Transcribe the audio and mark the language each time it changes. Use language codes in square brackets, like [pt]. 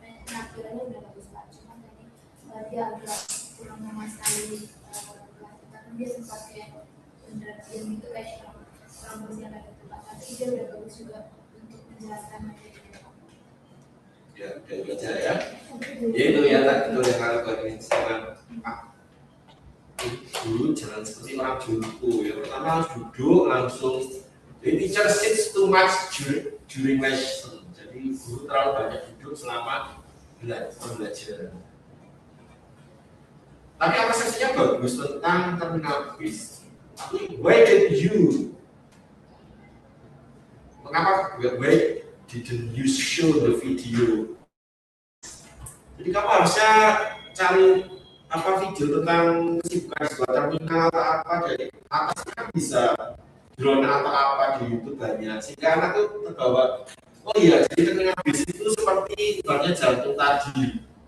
[id] Penampilannya udah bagus Pak, cuma tadi dia agak kurang menguasai karena dia sempat kayak penjelasan itu kayak kurang bersiapan gitu Pak, tapi dia udah bagus juga untuk menjelaskan materi. Ya, udah belajar ya. Ya itu ya, tadi itu yang harus ini sama Pak. Dulu jangan seperti orang jumbo ya. Pertama harus duduk langsung. Jadi [en] teacher sits too much during lesson. [id] Jadi guru terlalu banyak duduk selama belajar. Tapi apa sesinya bagus tentang terminal bis. Tapi [en] why did you? [id] Mengapa [en] why didn't you show the video? [id] Jadi kamu harusnya cari apa video tentang kesibukan sebuah terminal atau apa dari atasnya kan bisa drone atau apa di YouTube banyak sehingga anak tuh terbawa. Oh iya, jadi terminal bis itu seperti ibaratnya jantung tadi.